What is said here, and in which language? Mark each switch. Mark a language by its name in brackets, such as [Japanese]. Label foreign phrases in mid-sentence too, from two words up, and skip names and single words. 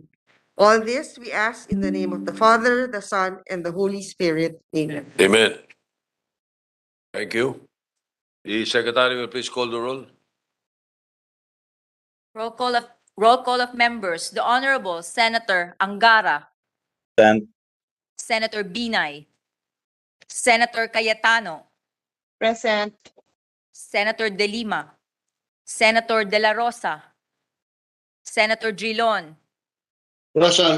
[English] All this we ask in the name of the Father, the Son, and the Holy Spirit. Amen. Amen. Thank you. The secretary will please call the roll. Roll call of members. The Honorable Senator Angara, Present. Senator Binay, Senator Cayetano, Present. Senator De Lima, Senator De La Rosa, Senator Drilon, Present.